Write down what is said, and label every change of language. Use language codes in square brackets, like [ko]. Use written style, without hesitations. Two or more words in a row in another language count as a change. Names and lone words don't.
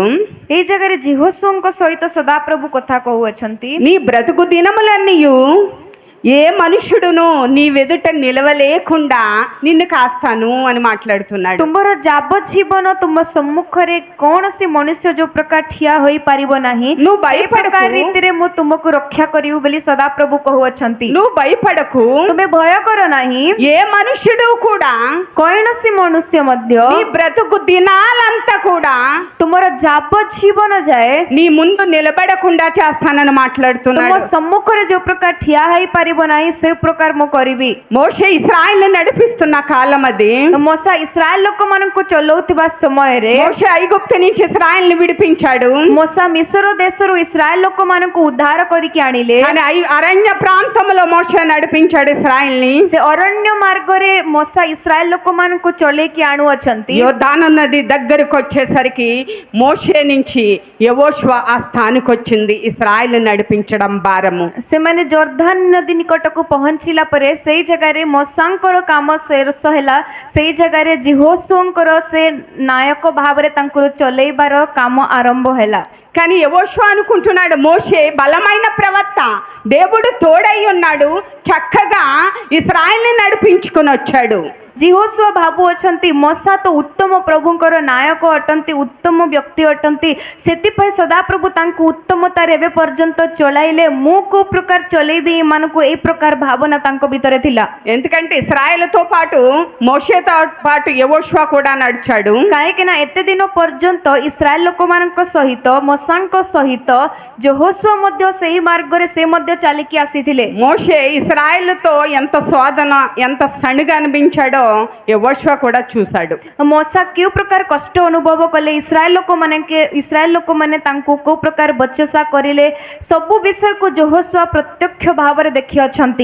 [or] ଏଇ ଜାଗାରେ ଜିହୋଶୁଆଙ୍କ ସହିତ ସଦାପ୍ରଭୁ କଥା କହୁଅଛନ୍ତି, [te] నీ బ్రతుకు దినములన్నీయు ఏ మనుషుడును నీ వెదుట నిలవలేకుండా నిన్ను కాస్తాను అని మాట్లాడుతున్నాడు. [or] ତୁମର ଯାବଜୀବନ ତୁମ ସମ୍ମୁଖରେ କୌଣସି ମନୁଷ୍ୟ ଯୋଉ ପ୍ରକାର ଠିଆ ହୋଇପାରିବ ନାହିଁ, [te] నువ్వు [or] ଏ ପ୍ରକାର [te] భయపడకు, [or] ରୀତିରେ ମୁଁ ତୁମକୁ ରକ୍ଷା କରିବି ବୋଲି ସଦାପ୍ରଭୁ କହୁଅଛନ୍ତି। [te] నువ్వు భయపడకు, [or] ତୁମେ ଭୟ କର ନାହିଁ, [te] ఏ మనుషుడు కూడా [or] କୌଣସି ମନୁଷ୍ୟ ମଧ୍ୟ [te] నీ బ్రతుకు దినాలంతా కూడా [or] ତୁମର ଯାବଜୀବନ ଯାଏ [te] నీ ముందు నిలబడకుండా చేస్తానని [or] ତୁମ [te] మాట్లాడుతున్నాడు. [or] ସମ୍ମୁଖରେ ଯୋଉ ପ୍ରକାର ଠିଆ ହେଇପାରିବ ନାହିଁ ସେ ପ୍ରକାର ମୁଁ କରିବି। [te] మోషే ఇశ్రాయేలును నడిపిస్తున్న కాలం అది. [or] ମୋଶା ଇସ୍ରାଏଲ ଲୋକମାନଙ୍କୁ ଚଲଉଥିବା ସମୟରେ [te] మోషే ఐగుప్తు నుంచి ఇశ్రాయేలును విడిపించాడు. [or] ମୋଶା ମିଶର ଦେଶରୁ ଇସ୍ରାଏଲ ଲୋକମାନଙ୍କୁ ଉଦ୍ଧାର କରିକି ଆଣିଲେ। [te] కానీ అరణ్య ప్రాంతంలో మోషే నడిపించాడు ఇశ్రాయేలుని. [or] ସେ ଅରଣ୍ୟ ମାର୍ଗରେ ମୋଶା ଇସ୍ରାଏଲ ଲୋକମାନଙ୍କୁ ଚଲେଇକି ଆଣୁଅଛନ୍ତି। [te] యోర్దాను నది దగ్గరకు వచ్చేసరికి మోషే నుంచి యెహోషువ ఆ స్థానికి వచ్చింది ఇశ్రాయేలు నడిపించడం భారము. [or] ସେମାନେ ଜର୍ଦାନ ନଦୀ ନିକଟକୁ ପହଞ୍ଚିଲା ପରେ ସେଇ ଜାଗାରେ ମୋଶାଙ୍କର କାମ ଶେଷ ହେଲା। ସେଇ ଜାଗାରେ ଜିହୋଶୁଆଙ୍କର ସେ ନାୟକ ଭାବରେ ତାଙ୍କୁ ଚଲେଇବାର କାମ ଆରମ୍ଭ ହେଲା। [te] కానీ యెహోషువ అనుకుంటున్నాడు, మోషే బలమైన ప్రవక్త, దేవుడు తోడై ఉన్నాడు, చక్కగా ఇశ్రాయేలుని నడిపించుకొని వచ్చాడు. [or] ଜିହୋଶୁଆ ଭାବୁଅଛନ୍ତି ମୋଶା ତ ଉତ୍ତମ ପ୍ରଭୁଙ୍କର ନାୟକ ଅଟନ୍ତି, ଉତ୍ତମ ବ୍ୟକ୍ତି ଅଟନ୍ତି, ସେଥିପାଇଁ ସଦାପ୍ରଭୁ ତାଙ୍କୁ ଉତ୍ତମତାରେ ଏବେ ପର୍ଯ୍ୟନ୍ତ ଚଳାଇଲେ, ମୁଁ କୋଉ ପ୍ରକାର ଚଲେଇବି ଏମାନଙ୍କୁ, ଏଇ ପ୍ରକାର ଭାବନା ତାଙ୍କ ଭିତରେ ଥିଲା। [te] ఎందుకంటే ఇశ్రాయేలుతో పాటు మోషేతో పాటు యెహోషువ కూడా నడిచాడు. [or] କାହିଁକି ନା ଏତେ ଦିନ ପର୍ଯ୍ୟନ୍ତ ଇସ୍ରାଏଲ ଲୋକମାନଙ୍କ ସହିତ ମୋଶାଙ୍କ ସହିତ ଯెహోషువ ମଧ୍ୟ ସେହି ମାର୍ଗରେ ସେ ମଧ୍ୟ ଚାଲିକି ଆସିଥିଲେ। [te] మోషే ఇశ్రాయేలుతో ఎంత శోధన, ఎంత సణిగా అనిపించాడో యెహోషువ కూడా చూశాడు. [or] ମୋଶା କେଉଁ ପ୍ରକାର କଷ୍ଟ ଅନୁଭବ କଲେ, ଇସ୍ରାଏଲ ଲୋକମାନେ ତାଙ୍କୁ କୋଉ ପ୍ରକାର ବଚସା କରିଲେ, ସବୁ ବିଷୟକୁ ଯెహోషువ ప్రత్యక్ష భాବରେ ଦେଖିଅଛନ୍ତି।